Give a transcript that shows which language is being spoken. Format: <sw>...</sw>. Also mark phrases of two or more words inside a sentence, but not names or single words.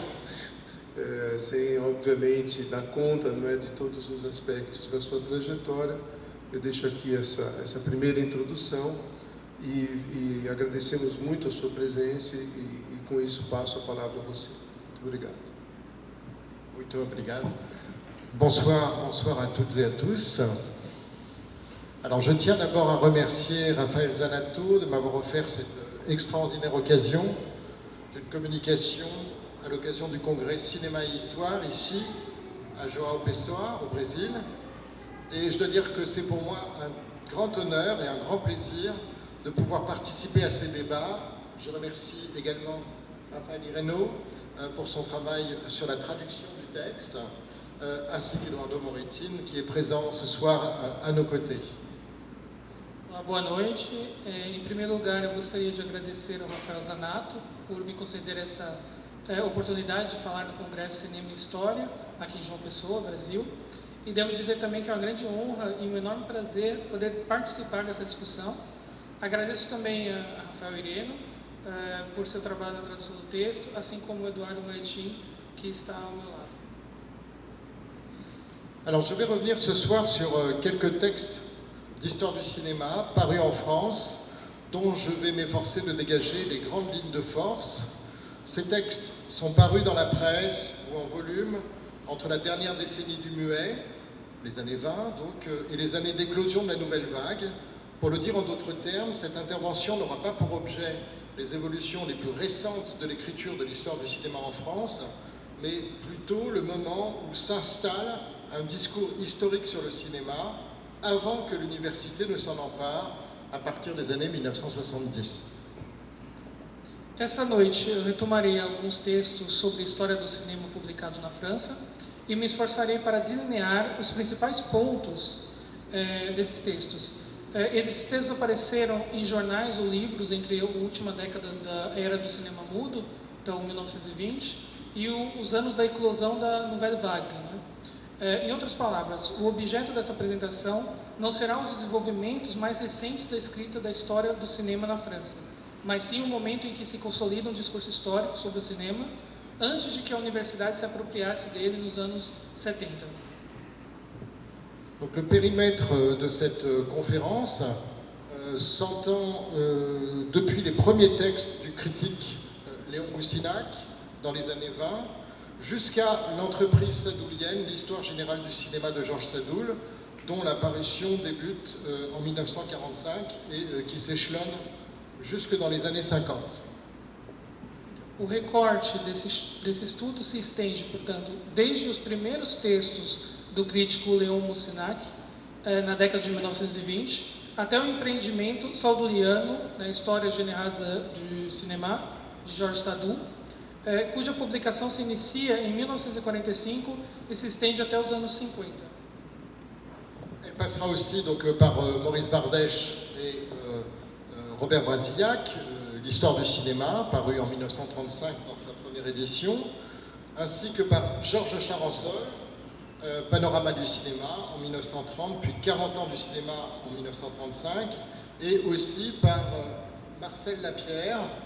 <pt>Sem, obviamente, dar conta, não é, de todos os aspectos da sua trajetória. Eu deixo aqui essa primeira introdução e agradecemos muito a sua presença e com isso passo a palavra a você. Muito obrigado. Muito obrigado.</pt> <fr>Bonsoir à toutes et à tous. Alors je tiens d'abord à remercier Raphaël Zanato de m'avoir offert cette extraordinaire occasion d'une communication à l'occasion du congrès Cinéma et Histoire ici à João Pessoa au Brésil. Et je dois dire que c'est pour moi un grand honneur et un grand plaisir de pouvoir participer à ces débats. Je remercie également Raphaël Ireno pour son travail sur la traduction du texte, ainsi qu'Eduardo Moretin qui est présent ce soir à nos côtés.</fr> <pt>Olá, boa noite. Em primeiro lugar, eu gostaria de agradecer ao Rafael Zanato por me conceder essa oportunidade de falar no Congresso Cinema e História, aqui em João Pessoa, Brasil. E devo dizer também que é uma grande honra e um enorme prazer poder participar dessa discussão. Agradeço também a Rafael Ireno por seu trabalho na tradução do texto, assim como o Eduardo Moretti, que está ao meu lado.</pt> <fr>Alors, je vais revenir ce soir sur quelques textes d'histoire du cinéma parus en France, dont je vais m'efforcer de dégager les grandes lignes de force. Ces textes sont parus dans la presse ou en volume entre la dernière décennie du muet, les années 20 donc, et les années d'éclosion de la nouvelle vague. Pour le dire en d'autres termes, cette intervention n'aura pas pour objet les évolutions les plus récentes de l'écriture de l'histoire du cinéma en France, mais plutôt le moment où s'installe un discours historique sur le cinéma avant que l'université ne s'en empare à partir des années 1970.</fr> <pt>Essa noite eu retomarei alguns textos sobre a história do cinema publicados na França e me esforçarei para delinear os principais pontos desses textos. Esses textos apareceram em jornais ou livros entre a última década da era do cinema mudo, então 1920, e os anos da eclosão da Nouvelle Vague. Em outras palavras, o objeto dessa apresentação não será os desenvolvimentos mais recentes da escrita da história do cinema na França, mas sim o momento em que se consolida um discurso histórico sobre o cinema, antes de que a universidade se apropriasse dele nos anos 70.</pt> <fr>Donc, le périmètre de cette conférence s'entend depuis les premiers textes du critique Léon Moussinac dans les années 20 jusqu'à l'entreprise sadoulienne, l'histoire générale du cinéma de Georges Sadoul, dont la parution débute en 1945 et qui s'échelonne jusque dans les années 50.</fr> <pt>O recorte desse estudo se estende, portanto, desde os primeiros textos do crítico Léon Moussinac, na década de 1920, até o empreendimento sauduliano, na História Geral du Cinéma, de Georges Sadoul, cuja publicação se inicia em 1945 e se estende até os anos 50.</pt> <fr>Elle passera aussi donc, par Maurice Bardèche et Robert Brasillac, l'histoire du cinéma, paru en 1935 dans sa première édition, ainsi que par Georges Charançol, Panorama du cinéma en 1930, puis 40 ans du cinéma en 1935, et aussi par Marcel Lapierre,</fr>